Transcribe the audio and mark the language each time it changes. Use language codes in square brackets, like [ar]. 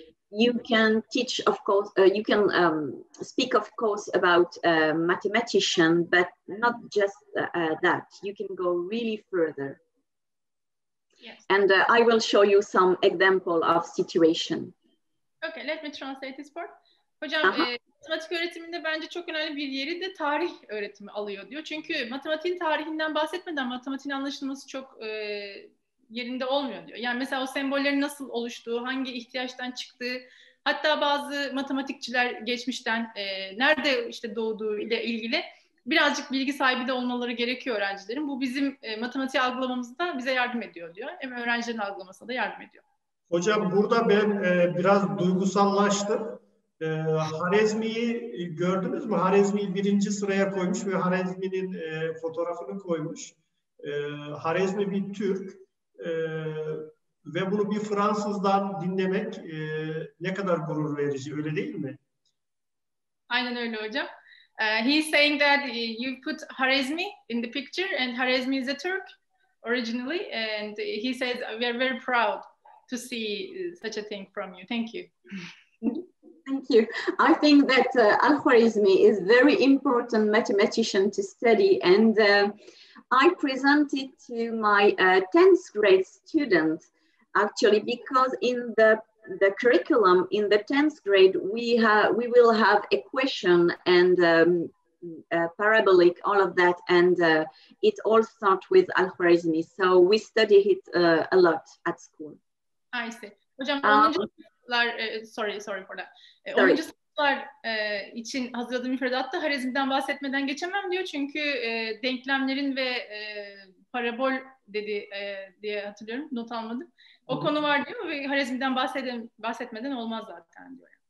[en] You can teach, of course, you can speak, of course, about mathematician, but not just that. You can go really further. Yes. And I will show you some example of situation. Okay, let me translate this part. [tr] Hocam, matematik öğretiminde bence çok önemli bir yeri de tarih öğretimi alıyor diyor. Çünkü matematiğin tarihinden bahsetmeden matematiğin anlaşılması çok yerinde olmuyor diyor. Yani mesela o sembollerin nasıl oluştuğu, hangi ihtiyaçtan çıktığı, hatta bazı matematikçiler geçmişten nerede işte doğduğu ile ilgili birazcık bilgi sahibi de olmaları gerekiyor öğrencilerin. Bu bizim matematiği algılamamızda bize yardım ediyor diyor. Hem öğrencilerin algılamasına da yardım ediyor. Hocam burada ben biraz duygusallaştım. Harezmi'yi gördünüz mü? Harezmi'yi 1. sıraya koymuş ve Harezmi'nin fotoğrafını koymuş. Harezmi bir Türk ve bunu bir Fransızdan dinlemek ne kadar gurur verici, öyle değil mi? Aynen öyle hocam. [en] He's saying that you put Harezmi in the picture, and Harezmi is a Turk originally, and he says we are very proud to see such a thing from you. Thank you. Thank you. I think that Al-Khwarizmi is very important mathematician to study, and I presented to my 10th grade students actually, because in the curriculum in the 10th grade we will have equation and parabolic, all of that, and it all starts with Al-Khwarizmi, so we study it a lot at school. I see. [tr] Hocam 10. sınıflar, [en] sorry for that. 10. [tr] sınıflar için hazırladığım müfredatta Harezmi'den bahsetmeden geçemem diyor. Çünkü denklemlerin ve parabol dedi diye hatırlıyorum. Not almadım. O konu var diyor ve Harezmi'den bahsetmeden olmaz zaten diyor.